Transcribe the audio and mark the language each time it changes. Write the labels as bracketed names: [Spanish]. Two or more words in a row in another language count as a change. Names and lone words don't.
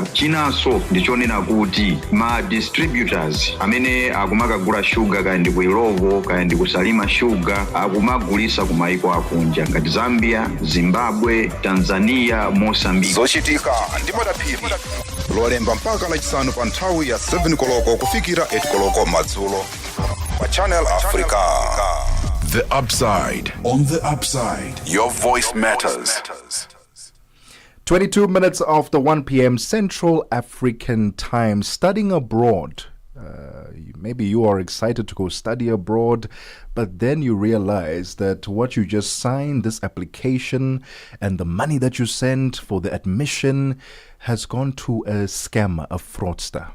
[Nyanja] Chinanso ndichonena kuti ma distributors amene akumakagula shuga kaya ndi ku Ilovo kaya ndi kusalima shuga akumagulisa kumaiko akunja ngati Zambia, Zimbabwe, Tanzania, Mozambique. Zochitika ndimadaphiri lolemba mpaka lachisanu pa nthawi ya 7 koloko kufikira 8 koloko madzulo pa Channel Africa. [English] The Upside. On The Upside, your voice matters. 22 minutes after 1 p.m. Central African time. Studying abroad. Maybe you are excited to go study abroad, but then you realize that what you just signed, this application, and the money that you sent for the admission has gone to a scammer, a fraudster.